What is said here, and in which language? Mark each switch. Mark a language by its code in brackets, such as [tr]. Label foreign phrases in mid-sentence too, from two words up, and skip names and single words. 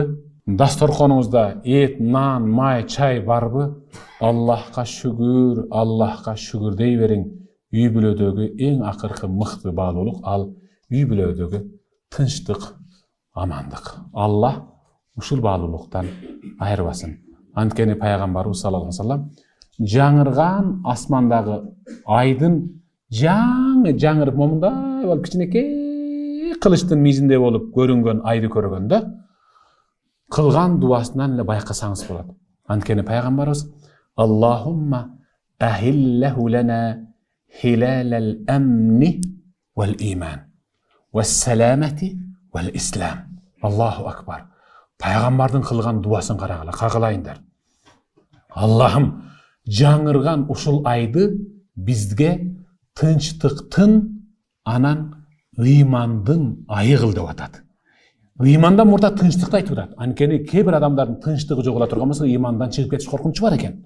[ky] Дасторконуңузда эт, нан, май, чай барбы? Аллахка шүгүр дей бериң. Үй бүлөдөгү эң акыркы мыкты баалуулук ал үй бүлөдөгү тынчтык, амандык. Аллах ушул баалуулуктан айырбасын. Анткени пайгамбарыбыз [ar] صلى الله عليه وسلم [ky] жаңырган асмандагы айдын жаңырып момундай болуп кичинекей кылычтын мизинде болуп көрүнгөн айды көргөндө кылган дуасынан эле байкасаңыз болот. [ar] Анткени пайгамбарыбыз اللهم أهله لنا هلال الأمن والإيمان والسلامة والإسلام. الله أكبر. [ky] Пайгамбардын кылган дуасын карагыла, кагылайындар. Аллахым, жаңырган ушул айды бизге тынчтыктын, анан ыймандын айы кыл деп атат. Ыймандан мурда тынчтыкты айтып атат. Анткени кээ бир адамдардын тынчтыгы жогула турган болсо, ыймандан чыгып кетиш коркунучу бар экен.